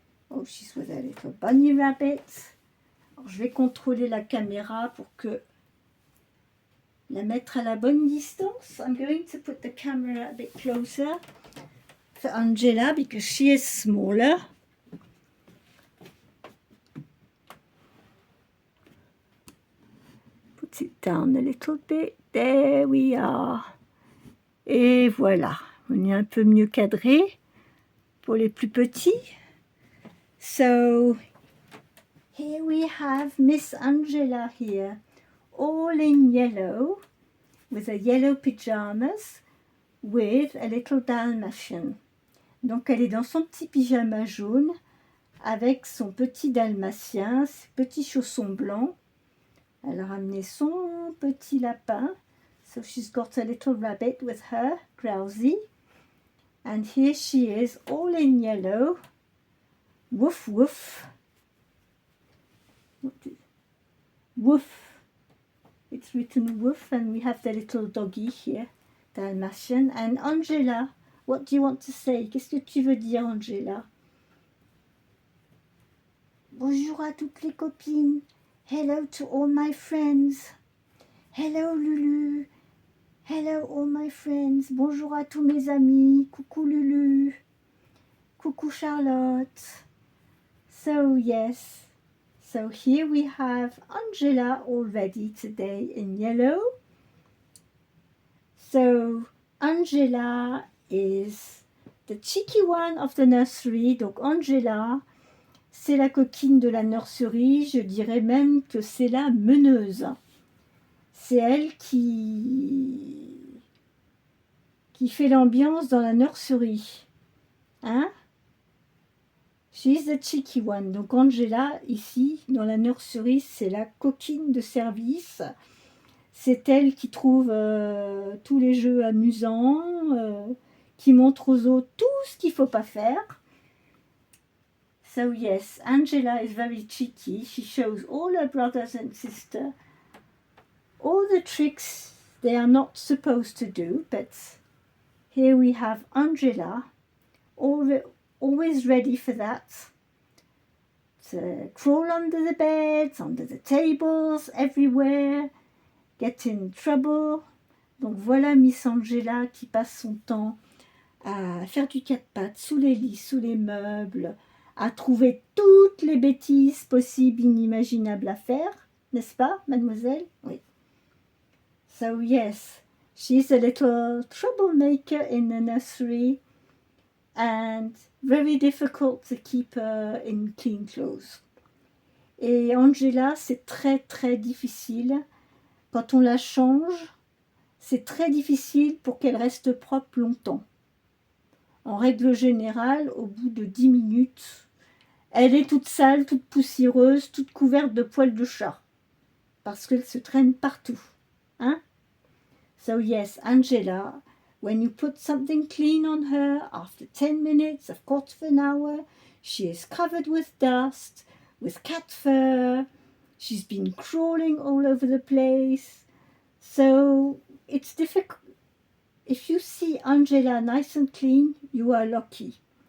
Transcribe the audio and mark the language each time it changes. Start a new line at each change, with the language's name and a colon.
English: Oh, she's with a little bunny rabbit.
French: Alors, je vais contrôler la caméra pour que la mettre à la bonne distance.
English: I'm going to put the camera a bit closer for Angela because she is smaller. Put it down a little bit. There we are.
French: Et voilà, on est un peu mieux cadré pour les plus petits.
English: So, here we have Miss Angela here, all in yellow, with a yellow pajamas, with a little Dalmatian.
French: Donc elle est dans son petit pyjama jaune, avec son petit dalmatien, ses petits chaussons blancs. Elle a ramené son petit lapin.
English: So she's got a little rabbit with her, Grousey. And here she is, all in yellow. Woof, woof. Woof. It's written woof, and we have the little doggy here. Dalmatian. And Angela, what do you want to say?
French: Qu'est-ce que tu veux dire, Angela? Bonjour à toutes les copines.
English: Hello to all my friends. Hello Lulu. Hello all my friends.
French: Bonjour à tous mes amis. Coucou Lulu. Coucou Charlotte.
English: So yes. So here we have Angela already today in yellow. So Angela is the cheeky one of the nursery.
French: Donc Angela, c'est la coquine de la nursery. Je dirais même que c'est la meneuse. C'est elle qui fait l'ambiance dans la nursery. Hein?
English: She's the cheeky one.
French: Donc Angela, ici, dans la nursery, c'est la coquine de service. C'est elle qui trouve tous les jeux amusants, qui montre aux autres tout ce qu'il ne faut pas faire.
English: So yes, Angela is very cheeky. She shows all her brothers and sisters all the tricks they are not supposed to do. But here we have Angela, always ready for that. To crawl under the beds, under the tables, everywhere, get in trouble.
French: Donc voilà Miss Angela qui passe son temps à faire du quatre pattes sous les lits, sous les meubles, à trouver toutes les bêtises possibles, inimaginables à faire, n'est-ce pas, mademoiselle? Oui.
English: So yes, she's a little troublemaker in the nursery and very difficult to keep her in clean clothes.
French: Et Angela, c'est très très difficile. Quand on la change, c'est très difficile pour qu'elle reste propre longtemps. En règle générale, au bout de 10 minutes, elle est toute sale, toute poussiéreuse, toute couverte de poils de chat. Parce qu'elle se traîne partout. Hein?
English: So yes, Angela, when you put something clean on her, after 10 minutes, a quarter of an hour, she is covered with dust, with cat fur, she's been crawling all over the place. So it's difficult. If you see Angela nice and clean, you are lucky.